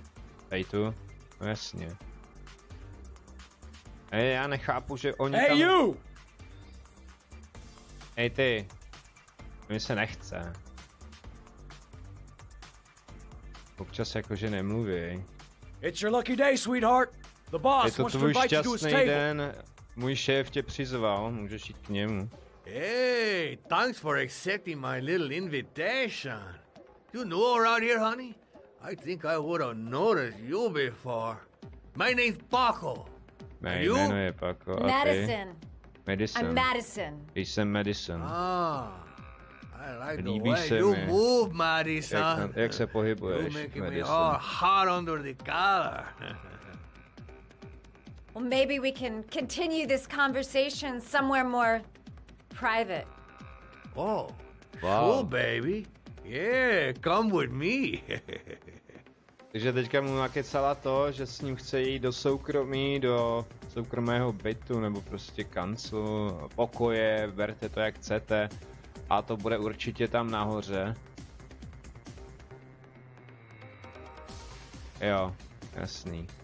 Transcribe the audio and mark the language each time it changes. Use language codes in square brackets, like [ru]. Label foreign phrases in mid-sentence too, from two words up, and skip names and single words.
[cs] Hej tu? No jasně. Hej, já nechápu, že oni tam... [en] Hey, you! [cs] Hej ty. Mně se nechce. Občas jakože nemluví. [en] It's your lucky day, sweetheart. The [cs] Je [en] boss [cs] to [en] wants to [cs] tvůj [en] invite you to his [cs] šťastný [en] table. [cs] den. Můj šéf tě přizval, můžeš jít k němu. [en] Hey, thanks for accepting my little invitation. You know around here, honey? I think I would have noticed you before. My name's Paco. [cs] Mé [en] you? [cs] jméno je Paco, a ty? [en] Madison. Madison. I'm Madison. [cs] Jsem Madison. [en] Ah, I like the [cs] Líbí [en] way [cs] se [en] you [cs] mi. [en] move, Madison. [cs] Jak se [en] You're [cs] pohybuješ, [en] making me [cs] Madison? [en] all hot under the collar. Well, maybe we can continue this conversation somewhere more private. Oh, Wow. sure, baby. Yeah, come with me. [cs] Takže teďka mu nakecala to, že s ním chce jít do soukromí, do soukromého bytu, nebo prostě kanclu, pokoje, berte to jak chcete. A to bude určitě tam nahoře. Jo, jasný.